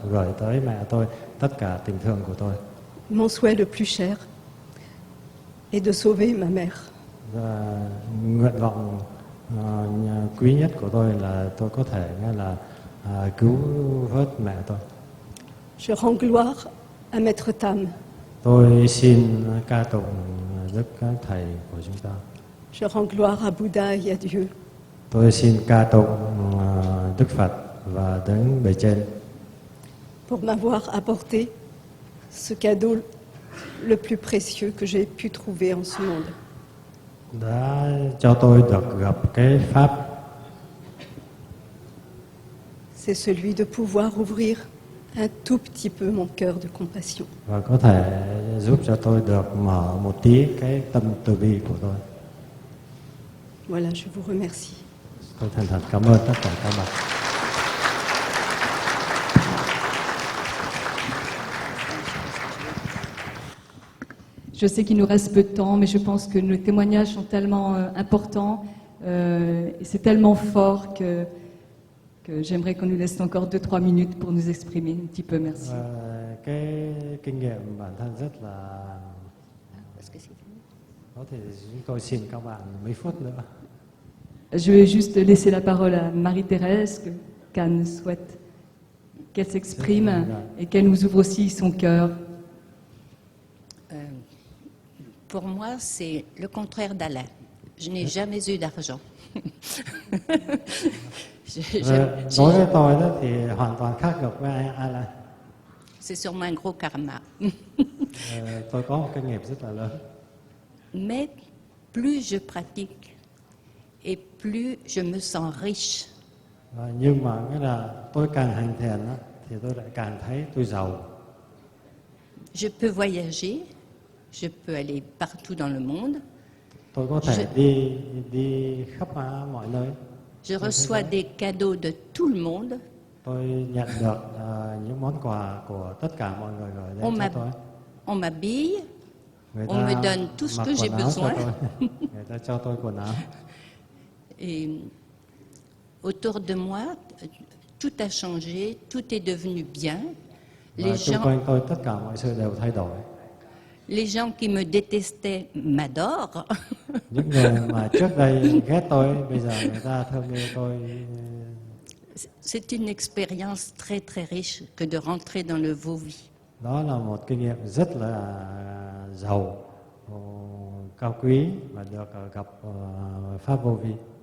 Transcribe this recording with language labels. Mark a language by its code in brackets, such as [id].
[vi] gửi tới mẹ tôi tất cả tình thương của tôi. [fr] mon souhait le plus cher est de sauver ma mère. [vi] Và nguyện vọng quý nhất của tôi là tôi có thể là cứu vớt mẹ tôi. [fr] Je rends gloire à Maître Tam. [vi] Tôi xin ca tụng đức các thầy của chúng ta. [fr] Je rends gloire à Bouddha et à Dieu. [vi] Tôi xin ca tụng Đức Phật và Đấng bề trên [fr] pour m'avoir apporté ce cadeau le plus précieux que j'ai pu trouver en ce monde. [vi] đã cho tôi được gặp cái pháp. [fr] C'est celui de pouvoir ouvrir un tout petit peu mon cœur de compassion. [vi] Và có thể giúp cho tôi được mở một tí cái tâm từ bi của tôi. [fr] Voilà, je vous remercie. [vi] Tôi thành thật cảm ơn tất cả các bạn. [fr] Je sais qu'il nous reste peu de temps, mais je pense que nos témoignages sont tellement importants et c'est tellement fort que j'aimerais qu'on nous laisse encore 2-3 minutes pour nous exprimer un petit peu. Merci. [vi] Cái kinh nghiệm bản thân rất là có thể chúng tôi xin các bạn mấy phút nữa. [fr] Je vais juste laisser la parole à Marie-Thérèse, que Cannes souhaite qu'elle s'exprime et qu'elle nous ouvre aussi son cœur. Pour moi, c'est le contraire d'Alain. Je n'ai jamais eu d'argent. [vi] Đối với tôi đó thì hoàn toàn khác ngược với Alan. [fr] C'est sûrement un gros karma. [vi] Tôi có một cái nghiệp rất là lớn. [fr] Mais plus je pratique et plus je me sens riche. [vi] Nhưng mà nghĩa là tôi càng hành thiền đó, thì tôi lại càng thấy tôi giàu. [fr] Je peux voyager, je peux aller partout dans le monde. [vi] Tôi có thể đi khắp mọi nơi. [fr] Je reçois des cadeaux de tout le monde. [vi] Tôi nhận được những món quà của tất cả mọi người gửi đến cho tôi. [fr] On m'habille, on me donne tout ce que j'ai besoin. [vi] Người ta cho tôi quần áo. [fr] Et autour de moi, tout a changé, tout est devenu bien. [vi] Xung quanh tôi tất cả mọi sự đều thay đổi. [fr] Les gens qui me détestaient m'adorent. [vi] Những người mà trước đây ghét tôi, bây giờ người ta thương yêu tôi. [fr] C'est une expérience très très riche que de rentrer dans le Vovi. [vi] Đó là một kinh nghiệm rất là giàu, cao quý và được gặp pháp Vô Vi.